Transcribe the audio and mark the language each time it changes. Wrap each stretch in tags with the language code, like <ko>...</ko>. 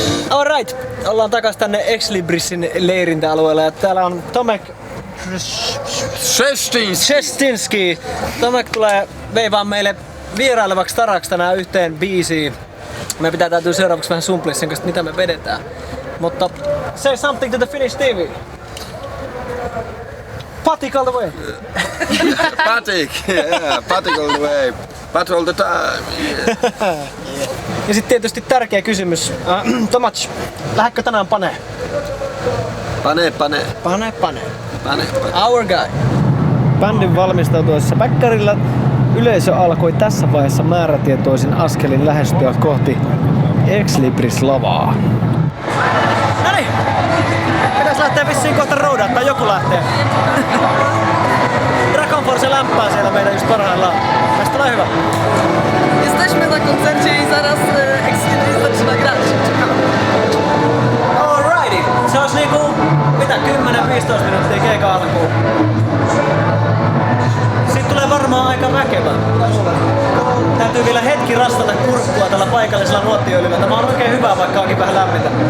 <fi>Alright, ollaan takas tänne Ex-Librisin leirintäalueelle ja täällä on Tomek Shestinski. Tomek tulee veivaan meille vierailevaksi taraksi tänään yhteen biisiin. Me täytyy seuraavaksi vähän sumplia sen kanssa, mitä me vedetään. Mutta</fi> <en>say something to the Finnish TV. Patik all the way. Patik, yeah, Patik all the way. Pat all the time. Yeah.</en> <fi>Ja sitten tietysti tärkeä kysymys. Tomats, lähdekö tänään paneen? Pane.</fi> <en>Our guy.</en> <fi>Bändin valmistautuessa päkkärillä yleisö alkoi tässä vaiheessa määrätietoisin askelin lähestyä kohti Ex-Libris-lavaa. Noniin! Pitäis lähteä vissiin kohta roudaan, tai joku lähtee. Dragon Force lämpää siellä meidän just parhaillaan. Tästä tulee hyvä.</fi> <pl>Jesteśmy na koncercie i zaraz Ex-Libris zaczyna grać.</pl> <en>Alrighty.</en> <fi>Se olisi niinku, mitä, 10-15 minuuttia keikan alkuun. Siitä tulee varmaan aika väkevä. Täytyy vielä hetki rastata kurkkua tällä paikallisella nuottiöljyllä. Tämä on oikein hyvä, vaikka onkin vähän lämmintä.</fi>